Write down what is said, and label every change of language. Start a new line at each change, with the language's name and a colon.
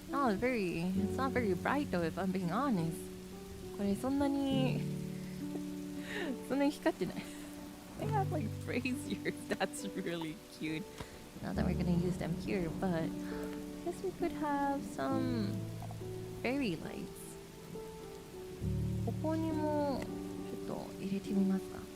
English: It's not very bright though, if I'm being honest.
Japanese: これそんなに光ってない。
English: They have like braziers. That's really cute. Not that we're gonna use them here, but I guess we could have some fairy lights.
Japanese: ここにもちょっと入れてみますか。